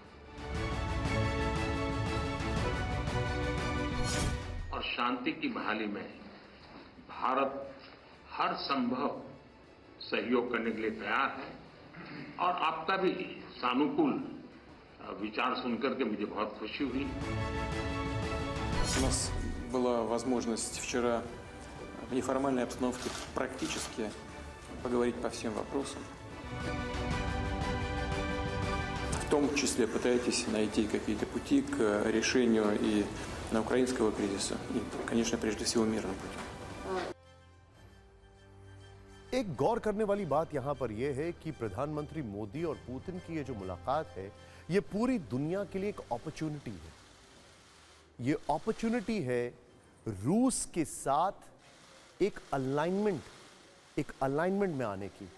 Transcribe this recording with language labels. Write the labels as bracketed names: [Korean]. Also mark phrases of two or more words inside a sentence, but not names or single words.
[Hindi] और शांति की बहाली में भारत हर संभव सहयोग करने के लिए तैयार है और आपका भी सानुकूल विचार सुनकर के मुझे बहुत खुशी हुई। [Russian] У нас была возможность вчера в неформальной обстановке практически поговорить по всем вопросам. В том числе пытаетесь найти какие-то пути к решению и украинского кризиса, и, конечно, прежде всего мирным путем. [Hindi] एक गौर करने वाली बात यहां पर यह है कि प्रधानमंत्री मोदी और पुतिन की ये जो मुलाकात है, ये पूरी दुनिया के लिए एक अपॉर्चुनिटी है। ये अपॉर्चुनिटी है रूस के साथ एक अलाइनमेंट में आने की।